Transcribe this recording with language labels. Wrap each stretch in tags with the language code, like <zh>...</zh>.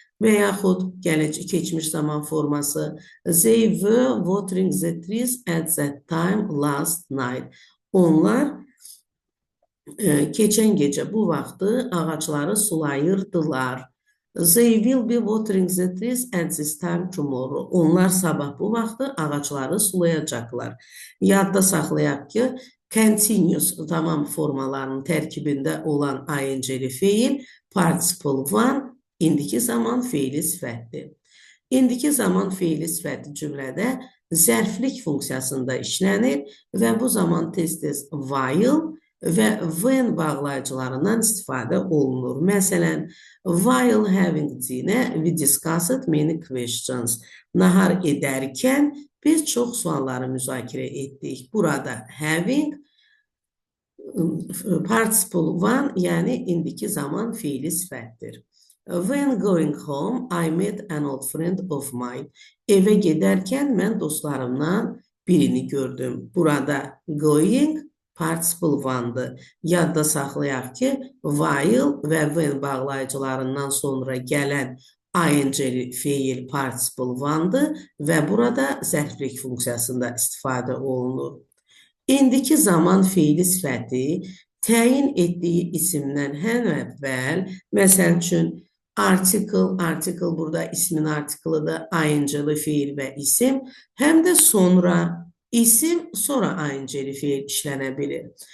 <az>Və yaxud keçmiş zaman forması</az> <en>they were watering the trees at that time last night.</en> <az>Onlar keçən gecə bu vaxtı ağacları sulayırdılar.</az> <en>They will be watering the trees at this time tomorrow.</en> <az>Onlar sabah bu vaxtı ağacları sulayacaqlar. Yadda saxlayaq ki, continuous zaman formalarının tərkibində olan ayınceli feil participle one indiki zaman feili sifətdir. İndiki zaman feili sifəti cümlədə zərflik funksiyasında işlənir və bu zaman tez-tez while və when bağlayıcılarından istifadə olunur. Məsələn,</az> <en>while having dinner, we discussed many questions.</en> <az>Nahar edərkən biz çox sualları müzakirə etdik. Burada having participle one, yəni indiki zaman fiili sifətdir.</az> <en>When going home, I met an old friend of mine.</en> <az>Evə gedərkən mən dostlarımdan birini gördüm. Burada going participle one'dır. Yadda saxlayaq ki, while və when bağlayıcılarından sonra gələn ing fiil participle one'dır və burada zərflik funksiyasında istifadə olunur. İndiki zaman fiili sifəti təyin etdiyi isimdən həm əvvəl, məsəl üçün, article burada ismin artiklıdır, ing-li fiil və isim, həm də sonra isim, sonra ing-li fiil işlənə bilir.</az>